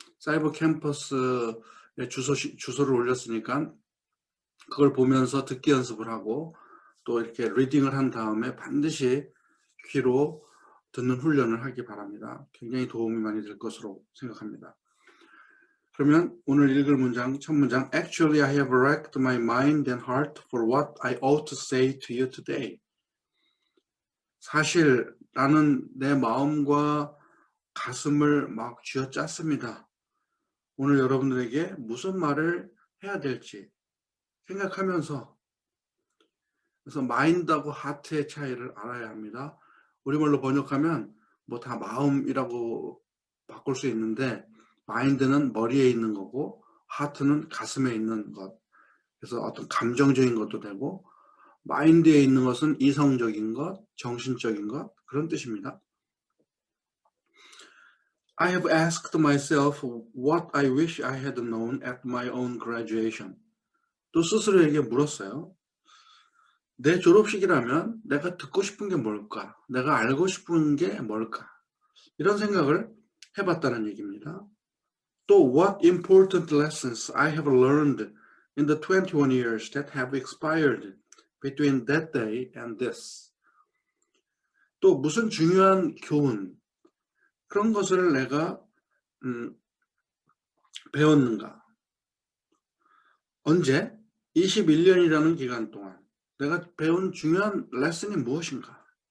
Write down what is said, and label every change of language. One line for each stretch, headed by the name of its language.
Korean: 사이버 캠퍼스에 주소를 올렸으니까 그걸 보면서 듣기 연습을 하고 또 이렇게 리딩을 한 다음에 반드시 귀로 듣는 훈련을 하기 바랍니다. 굉장히 도움이 많이 될 것으로 생각합니다. 그러면 오늘 읽을 문장, 첫 문장.
English: Actually, I have racked my mind and heart for what I ought to say to you today.
Korean: 사실 나는 내 마음과 가슴을 막 쥐어짰습니다. 오늘 여러분들에게 무슨 말을 해야 될지 생각하면서, 그래서 마인드하고 하트의 차이를 알아야 합니다. 우리말로 번역하면 뭐 다 마음이라고 바꿀 수 있는데, 마인드는 머리에 있는 거고 하트는 가슴에 있는 것. 그래서 어떤 감정적인 것도 되고, 마인드에 있는 것은 이성적인 것, 정신적인 것, 그런 뜻입니다.
English: I have asked myself what I wish I had known at my own graduation.
Korean: 또 스스로에게 물었어요. 내 졸업식이라면 내가 듣고 싶은 게 뭘까? 내가 알고 싶은 게 뭘까? 이런 생각을 해봤다는 얘기입니다. 또
English: what important lessons I have learned in the 21 years that have expired between that day and this.
Korean: 또 무슨 중요한 교훈, 그런 것을 내가 배웠는가? 언제? 21년이라는 기간 동안 내가 배운 중요한 레슨이 무엇인가?